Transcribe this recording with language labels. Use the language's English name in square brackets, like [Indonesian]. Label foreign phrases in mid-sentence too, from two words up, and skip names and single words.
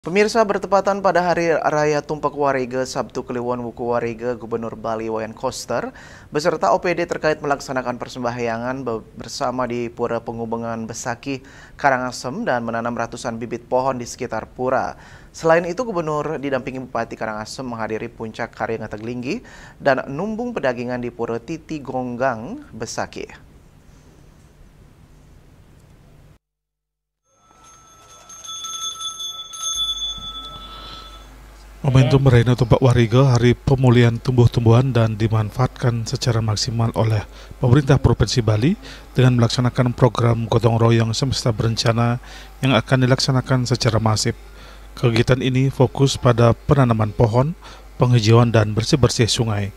[Indonesian] Pemirsa, bertepatan pada Hari Raya Tumpak Warega Sabtu Kliwon Wuku Warega, Gubernur Bali Wayan Koster beserta OPD terkait melaksanakan persembahyangan bersama di Pura Pengubengan Besakih, Karangasem dan menanam ratusan bibit pohon di sekitar pura. Selain itu, Gubernur didampingi Bupati Karangasem menghadiri puncak Karya Ngataglinggi dan numbung pedagingan di Pura Titi Gonggang Besakih. Momentum Raina Tumpak Warega, Hari Pemulihan Tumbuh-tumbuhan dan dimanfaatkan secara maksimal oleh pemerintah Provinsi Bali dengan melaksanakan program gotong royong semesta berencana yang akan dilaksanakan secara masif. Kegiatan ini fokus pada penanaman pohon, penghijauan dan bersih-bersih sungai.